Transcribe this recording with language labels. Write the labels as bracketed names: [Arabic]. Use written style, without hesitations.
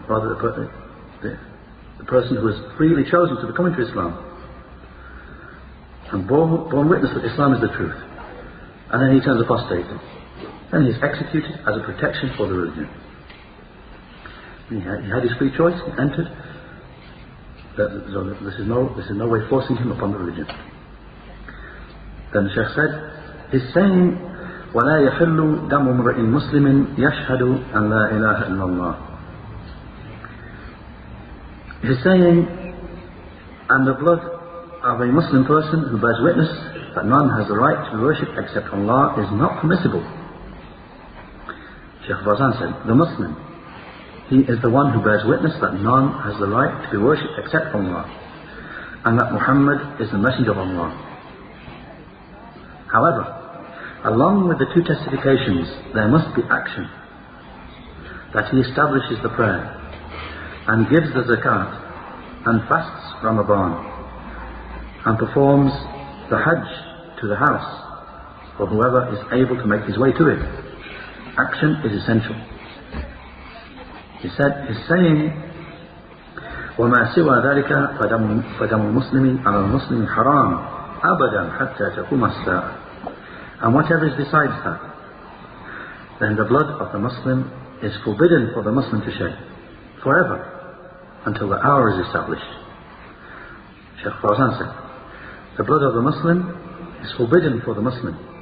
[English] Rather, the person who has freely chosen to become into Islam and borne witness that Islam is the truth, and then he turns apostate, then he is executed as a protection for the religion. He had his free choice, he entered. So this is no way forcing him upon the religion. Then the Shaykh said, he's saying, [Arabic] وَلَا يَحِلُّ دَمُ امْرِئٍ مُسْلِمٍ يَشْهَدُ أَنْ لَا إِلَهَ إِلَّا اللَّهِ. [English] He's saying, and the blood of a Muslim person who bears witness that none has the right to be worshipped except Allah is not permissible. Shaykh Fawzan said, the Muslim, he is the one who bears witness that none has the right to be worshipped except Allah, and that Muhammad is the messenger of Allah. However, along with the two testifications, there must be action. That he establishes the prayer, and gives the zakat, and fasts Ramadan, and performs the Hajj to the house, for whoever is able to make his way to it. Action is essential. He said, his saying, [Arabic] وَمَا سِوَى ذَلِكَ فَدَمُ الْمُسْلِمِ عَلَى الْمُسْلِمِ حَرَامٌ أَبَدًا حَتَّى تَقُومَ السَّاعَةُ. [English] And whatever is besides that, then the blood of the Muslim is forbidden for the Muslim to shed, forever, until the hour is established. Shaykh Fawzan said, the blood of the Muslim is forbidden for the Muslim.